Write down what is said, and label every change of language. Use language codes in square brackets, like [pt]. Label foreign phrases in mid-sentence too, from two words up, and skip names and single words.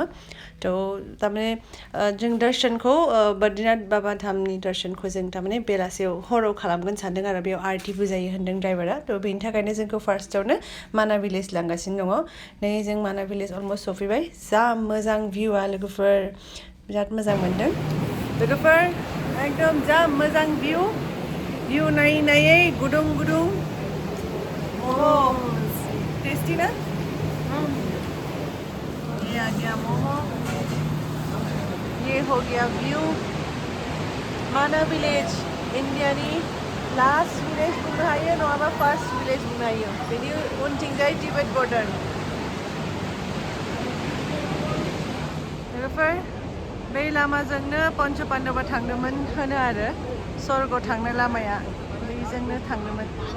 [brx] थ' थारमाने जों दर्शनखौ बद्रिनाथ बाबा धामनि दर्शनखौ जों थारमाने बेलासियाव हराव खालामगोन सानदों आरो बेयाव आरतिबो जायो होनदों ड्राइभारा। थ' बेनि थाखायनो जोंखौ फार्स्टआवनो माना भिलेज लांगासिनो दङ। नै जों माना भिलेज अलमस्ट सफैबाय। जा मोजां भिउआ लोगोफोर, बिराद मोजां मोनदों लोगोफोर। एकदम जा मोजां भिउ नायै नायै गुदुं गुदुं मोमो। टेस्टी ना? [hi] ये आ गया मोमो, ये हो गया व्यू। [brx] माना भिलेज इन्डियानि [en] last village [brx] बुंनो हायो नङाबा [en] first village [brx] बुंनो हायो। बेनि उनथिंजाय [en] Tibet border. [brx] लोगोफोर, बै लामाजोंनो पन्च पाण्डबा थांदोंमोन होनो आरो स्वर्गआव थांनाय लामाया बैजोंनो थांदोंमोन।